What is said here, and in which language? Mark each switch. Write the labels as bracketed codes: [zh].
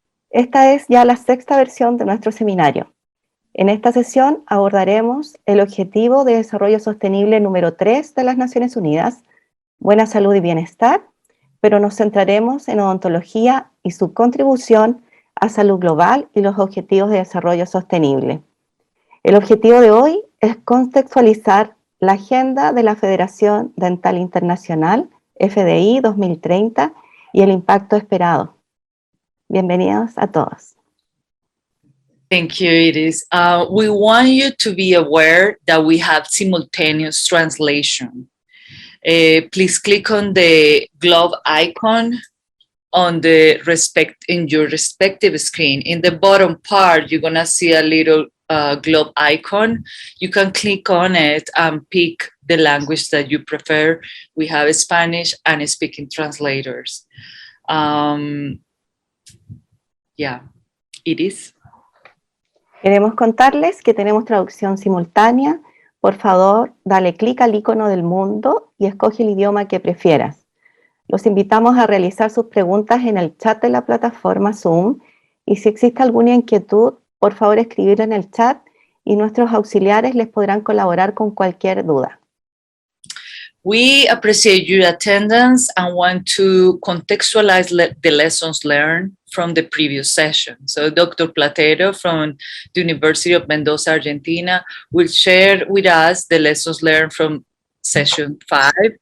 [es] Esta es ya la sexta versión de nuestro seminario. En esta sesión abordaremos el Objetivo de Desarrollo Sostenible número 3 de las Naciones Unidas, Buena Salud y Bienestar, pero nos centraremos en odontología y su contribución a salud global y los Objetivos de Desarrollo Sostenible. El objetivo de hoy es contextualizar la agenda de la Federación Dental Internacional, FDI 2030, y el impacto esperado. Bienvenidos a todos. [en] Thank you, Iris. We want you to be aware that we have simultaneous translation. Please click on the globe icon in your respective screen. In the bottom part, you're gonna see a little globe icon. You can click on it and pick the language that you prefer. We have Spanish and speaking translators. Yeah, it is. [es] Queremos contarles que tenemos traducción simultánea. Por favor, dale clic al icono del mundo y escoge el idioma que prefieras. Los invitamos a realizar sus preguntas en el chat de la plataforma Zoom, y si existe alguna inquietud, por favor escribirla en el chat y nuestros auxiliares les podrán colaborar con cualquier duda. [en] We appreciate your attendance and want to contextualize the lessons learned from the previous session. So Dr. Platero from the University of Mendoza, Argentina, will share with us the lessons learned from session 5.